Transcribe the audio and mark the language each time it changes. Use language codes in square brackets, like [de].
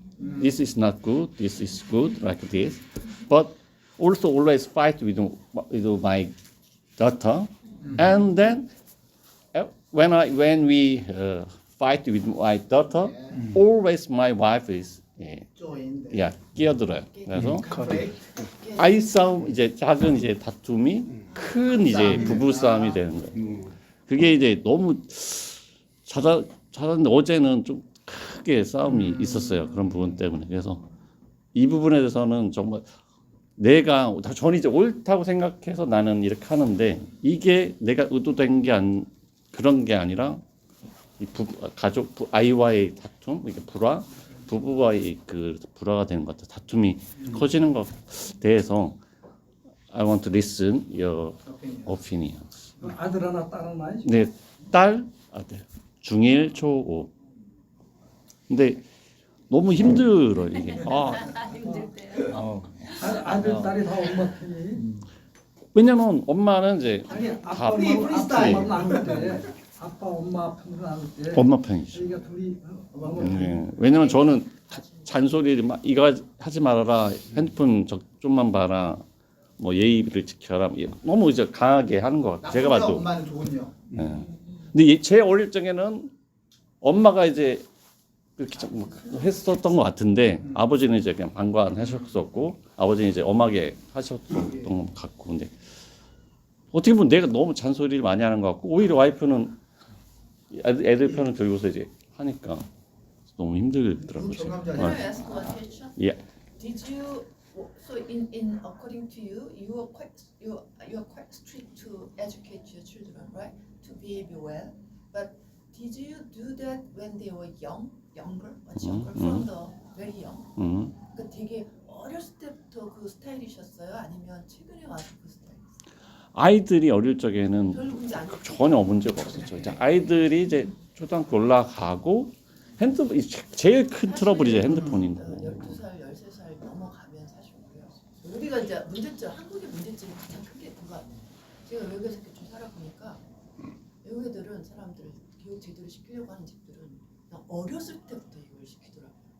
[en] This is not good. This is good, like this. But also always fight with my daughter. And then when we fight with my daughter, always my wife is [ko] 끼어들어요. 그래서 아이 싸움 이제 작은 이제 다툼이 큰 이제 부부 싸움이 되는 거예요. 그게 이제 너무 찾았는데 어제는 좀 크게 싸움이 있었어요. 그런 부분 때문에. 그래서 이 부분에 대해서는 정말 저는 이제 옳다고 생각해서 나는 이렇게 하는데 이게 내가 의도된 게 그런 게 아니라 이 아이와의 다툼, 이게 부부와의 그 불화가 되는 것 같아요. 다툼이 커지는 것에 대해서 [en] I want to listen your opinion. [ko] 아들 하나 딸 하나 네, 아들 중1, 초5. 근데 너무 힘들어 이게. 아들 딸이 다 엄마 편이. 왜냐면 엄마는 이제 아니 다 아빠 나눌 때 아빠 엄마 편으로 나눌 때 엄마 편이죠. 저희가 둘이 네. 왜냐면 저는 잔소리를 막 이거 하지 말아라, 핸드폰 좀만 봐라, 뭐 예의를 지켜라, 너무 이제 강하게 하는 것 같아요. 제가 봐도. 엄마는 좋군요. 네. 근데 제 어릴 적에는 엄마가 이제 그렇게 좀 했었던 것 같은데 아버지는 이제 그냥 방관하셨었고 아버지는 이제 엄하게 하셨던 것 같고 근데 어떻게 보면 내가 너무 잔소리를 많이 하는 것 같고 오히려 와이프는 애들 편을 들고서 이제 하니까 너무 힘들더라고요. [en] Can I ask one question? Yeah. Did you so in according to you, you are quite strict to educate your children, right? To behave well. But did you do that when they were younger, much younger, from the very young? [ko] 그 되게 어렸을 때부터 그 스타일이셨어요? 아니면 최근에 와서 그 스타일이었어요? 아이들이 어릴 적에는 별 문제 안 됐어요? 전혀 문제가 없었죠. 이제 아이들이 이제 초등학교 올라가고 핸드폰 제일 큰 트러블이 이제 핸드폰인 거고. 12살, 13살 넘어가면 사실 그래요. 우리가 이제 문제점, 한국의 문제점이 가장 크게 뭔가 제가 외국에서 이렇게 좀 살아보니까 외국 애들은 사람들 교육 제대로 시키려고 하는 집들은 그냥 어렸을 때부터 이걸 시키더라고요.